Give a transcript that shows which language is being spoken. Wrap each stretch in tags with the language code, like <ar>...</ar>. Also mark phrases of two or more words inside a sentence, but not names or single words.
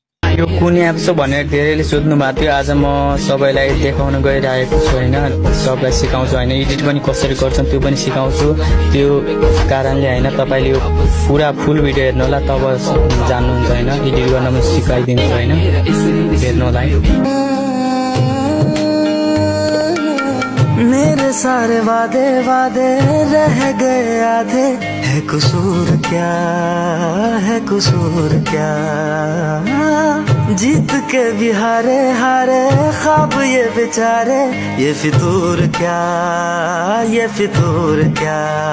<ne>यो कुन एप छ भनेर धेरैले सोध्नु भएको थियो। आज म सबैलाई देखाउन गइरहेको छु हैन, सबलाई सिकाउँछु हैन। एडिट पनि कसरी गर्छन् त्यो पनि सिकाउँछु। त्यो कारणले हैन तपाईले यो पुरा</ne> <en>full video</en> <ne>हेर्नु होला, तब जान्नुहुन्छ हैन। एडिट गर्न म सिकाइदिन्छु हैन, हेर्नु होला।</ne> <hi>मेरे सारे वादे वादे रह गए आधे, है कसूर क्या, है कसूर क्या। जीत के भी हारे हारे ख्वाब ये बेचारे, ये फितूर क्या, ये फितूर क्या।</hi>